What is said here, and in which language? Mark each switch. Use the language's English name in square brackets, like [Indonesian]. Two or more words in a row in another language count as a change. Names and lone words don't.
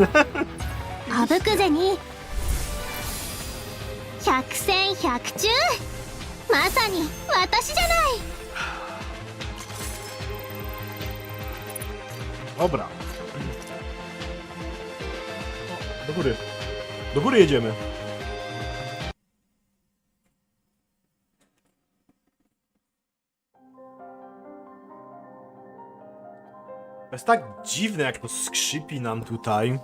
[Japanese] あぶくぜに百戦百中、まさに私じゃない。 [Polish] Dobra. Do góry. Do góry jedziemy. To jest tak dziwne, jak to skrzypi nam tutaj.